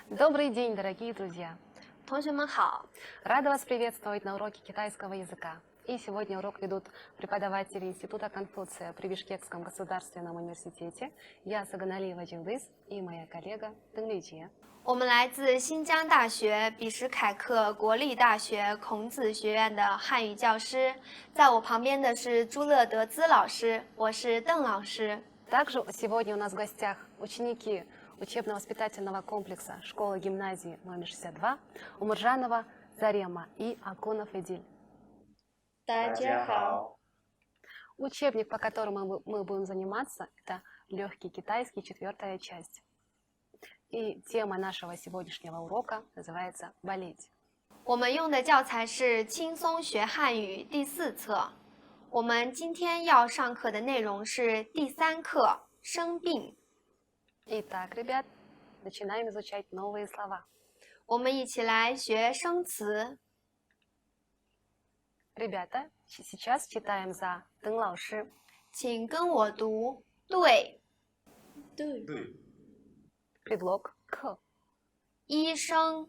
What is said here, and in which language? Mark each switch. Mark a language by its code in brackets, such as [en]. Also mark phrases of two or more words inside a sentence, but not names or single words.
[ru] Добрый день, дорогие друзья! [zh] 同学们好， [ru] Рада вас приветствовать на уроке китайского языка. И сегодня урок ведут преподаватели Института Конфуция при Бишкекском государственном университете. Я Саганалиева Джилдыз и моя коллега Тенгличия. [zh] 我们来自新疆大学比什凯克国立大学孔子学院的汉语教师，在我旁边的是朱乐德兹老师，我是邓老师。 [ru] Также сегодня у нас в гостях ученики учебно-воспитательного комплекса школы-гимназии номер 62 Умуржанова Зарема и Акунов Эдиль. [zh] 大家好， [ru] Учебник, по которому мы будем заниматься, это легкий китайский, 4-я часть. И тема нашего сегодняшнего урока называется «Болеть». [zh] 我们用的教材是轻松学汉语第4册。我们今天要上课的内容是第3课生病。 [ru] Итак, ребят, начинаем изучать новые слова. [zh] 我们一起来学生词。 [ru] Ребята, сейчас читаем за Дэн Лаоши. [zh] 请跟我读对。对， [ru] Предлог к. [zh] 医生、